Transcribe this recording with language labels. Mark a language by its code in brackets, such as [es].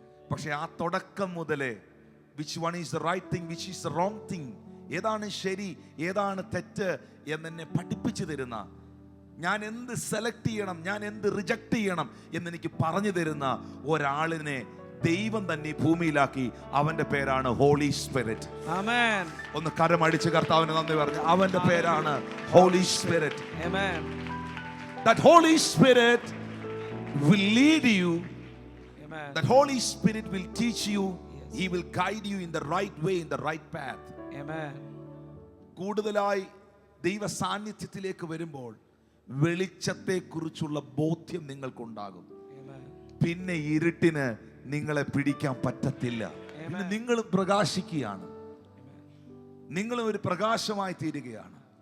[ml] പക്ഷെ ആ തുടക്കം മുതലേ [en] which one is the right thing, which is the wrong thing, [ml] ഏതാണ് ശരി ഏതാണ് തെറ്റ് എന്നെ പഠിപ്പിച്ചു തരുന്ന, ഞാൻ എന്ത് സെലക്ട് ചെയ്യണം, ഞാൻ എന്ത് റിജക്ട് ചെയ്യണം എന്നെനിക്ക് പറഞ്ഞു തരുന്ന ഒരാളിനെ ദൈവം തന്നെ ഭൂമിയിലാക്കി. അവന്റെ പേരാണ് ഹോളി സ്പിരിറ്റ്. ആമേൻ. ഒന്ന് കരമടിച്ച് കർത്താവിന് നന്ദി പറഞ്ഞു. അവന്റെ പേരാണ് holy spirit. Amen. [en] That Holy Spirit will lead you. Amen. That Holy Spirit will teach you. Yes. He will guide you in the right way, in the right path. Amen. [ml] കൂടുതലായി ദൈവ സാന്നിധ്യത്തിലേക്ക് വരുമ്പോൾ വെളിച്ചത്തെക്കുറിച്ചുള്ള ബോധ്യം നിങ്ങൾക്കുണ്ടാകും. പിന്നെ ഇരുട്ടിന് നിങ്ങളെ പിടിക്കാൻ പറ്റത്തില്ല. പിന്നെ നിങ്ങൾ പ്രകാശിക്കുകയാണ്, നിങ്ങൾ ഒരു പ്രകാശമായി തീരുകയാണ്.